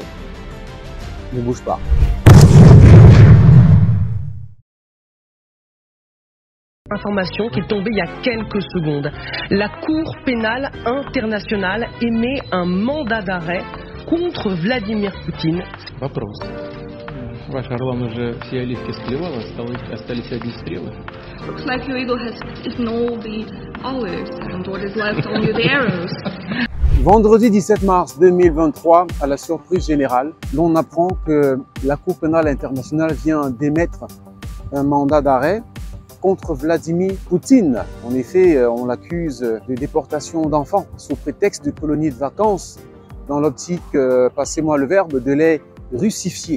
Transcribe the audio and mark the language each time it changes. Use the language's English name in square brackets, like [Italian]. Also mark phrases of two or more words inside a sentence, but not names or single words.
[French] Ne bouge pas. Information qui est tombée il y a quelques secondes. La Cour pénale internationale émet un mandat d'arrêt contre Vladimir Poutine. [Russian] Вопрос. Ваш Орлан уже все оливки склевал, остались одни стрелы. [English] Looks like your eagle has eaten all the olives and what is left only the arrows. [French] Vendredi 17 mars 2023, à la surprise générale, l'on apprend que la Cour pénale internationale vient d'émettre un mandat d'arrêt contre Vladimir Poutine. En effet, on l'accuse de déportation d'enfants sous prétexte de colonies de vacances dans l'optique, passez-moi le verbe, de les russifier.